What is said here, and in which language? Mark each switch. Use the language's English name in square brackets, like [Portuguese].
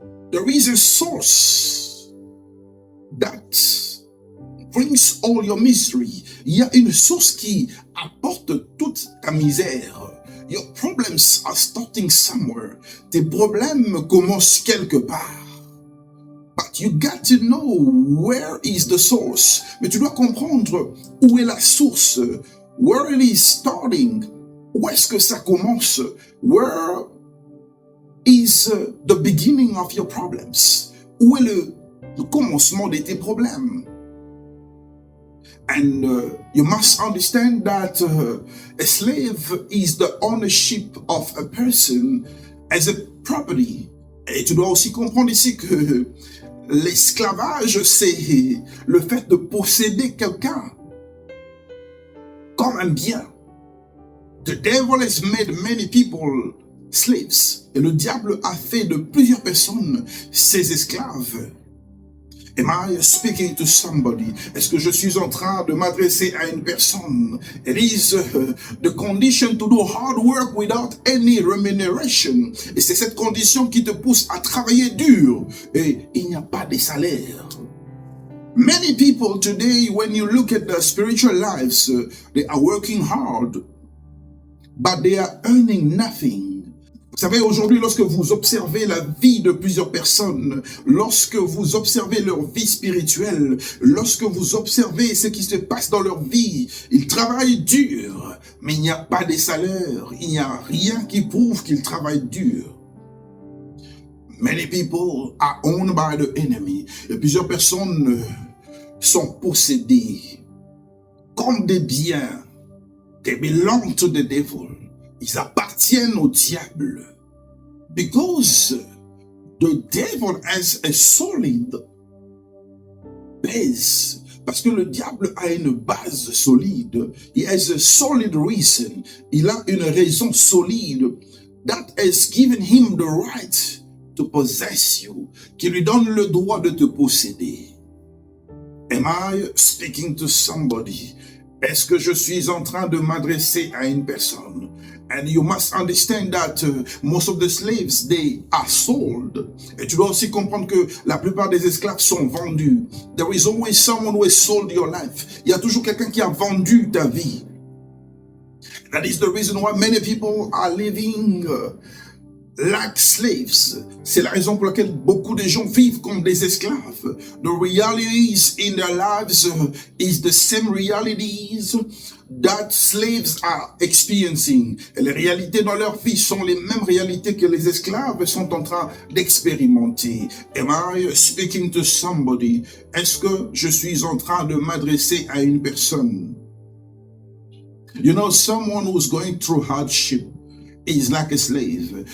[English] There is a source that brings all your misery. [French] Il y a une source qui apporte toute ta misère. [English] Your problems are starting somewhere. [French] Tes problèmes commencent quelque part. [English] But you got to know where is the source. [French] Mais tu dois comprendre où est la source. [English] Where it is starting. [French] Où est-ce que ça commence? [English] Where is the beginning of your problems? [French] Où est le commencement de tes problèmes? [English] And you must understand that a slave is the ownership of a person as a property. [French] Et tu dois aussi comprendre ici que l'esclavage, c'est le fait de posséder quelqu'un comme un bien. [English] The devil has made many people slaves. [French] Et le diable a fait de plusieurs personnes ses esclaves. [English] Am I speaking to somebody? [French] Est-ce que je suis en train de m'adresser à une personne? [English] It is the condition to do hard work without any remuneration. [French] Et c'est cette condition qui te pousse à travailler dur. Et il n'y a pas de salaire. [English] Many people today, when you look at their spiritual lives, they are working hard, but they are earning nothing. [French] Vous savez, aujourd'hui, lorsque vous observez la vie de plusieurs personnes, lorsque vous observez leur vie spirituelle, lorsque vous observez ce qui se passe dans leur vie, ils travaillent dur, mais il n'y a pas de salaire, il n'y a rien qui prouve qu'ils travaillent dur. [English] Many people are owned by the enemy. [French] Et plusieurs personnes sont possédées comme des biens. [English] They belong to the devil. [French] Ils appartiennent au diable. [English] Because the devil has a solid base. [French] Parce que le diable a une base solide. [English] He has a solid reason. [French] Il a une raison solide [English] that has given him the right to possess you. [French] Qui lui donne le droit de te posséder. [English] Am I speaking to somebody? [French] Est-ce que je suis en train de m'adresser à une personne? [English] And you must understand that most of the slaves, they are sold. [French] Et tu dois aussi comprendre que la plupart des esclaves sont vendus. [English] There is always someone who has sold your life. [French] Il y a toujours quelqu'un qui a vendu ta vie. [English] That is the reason why many people are living like slaves. [French] C'est la raison pour laquelle beaucoup de gens vivent comme des esclaves. [English] The realities in their lives is the same realities that slaves are experiencing. [French] Et les réalités dans leur vie sont les mêmes réalités que les esclaves sont en train d'expérimenter. [English] Am I speaking to somebody? [French] Est-ce que je suis en train de m'adresser à une personne? [English] You know, someone who's going through hardship is like a slave.